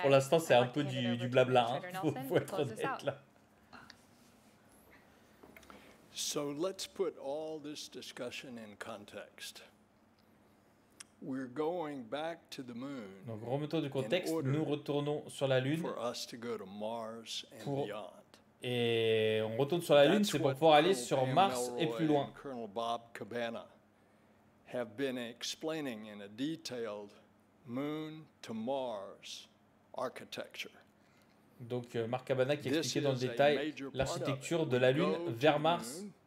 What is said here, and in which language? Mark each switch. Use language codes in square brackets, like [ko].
[fr] Pour l'instant, c'est un peu du blabla. Faut être honnête là. [en] So let's put all this discussion in context. We're going back to the moon. [fr] Donc remettons du contexte, nous retournons sur la Lune [en] for us to go to Mars and [fr] pour... [en] beyond. [fr] Et on retourne sur la Lune, c'est pour pouvoir aller sur Mars et plus loin. [en] Colonel Bob Cabana have been explaining in a detailed moon to Mars architecture. [fr] Donc Marc Cabana qui expliquait dans le détail l'architecture de la Lune vers Mars.